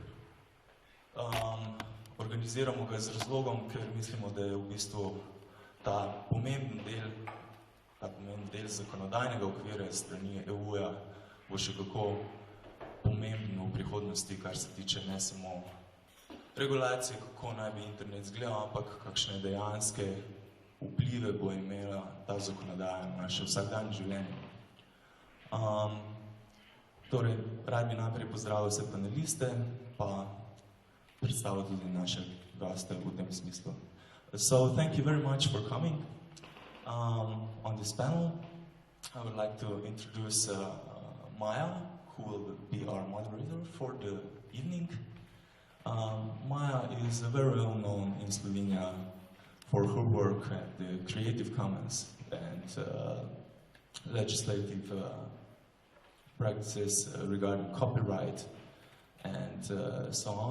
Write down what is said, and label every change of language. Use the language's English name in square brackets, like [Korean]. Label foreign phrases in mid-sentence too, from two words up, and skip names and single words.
[Slovenian] Organiziramo ga z razlogom, ker mislimo, da je v bistvu ta pomemben del zakonodajnega okvira strani EU-ja bo še kako pomemben v prihodnosti, kar se tiče ne samo regulacije, kako naj bi internet izgledal, ampak kakšne dejanske vplive bo imela ta zakonodaja na naše vsakdanje življenje. Torej, rad bi najprej pozdravil vse paneliste, pa predstavil tudi naše goste v tem smislu. [English] So, thank you very much for coming on this panel. I would like to introduce Maja, who will be our moderator for the evening. Maja is very well known in Slovenia for her work at the Creative Commons and legislative practices regarding copyright and so on.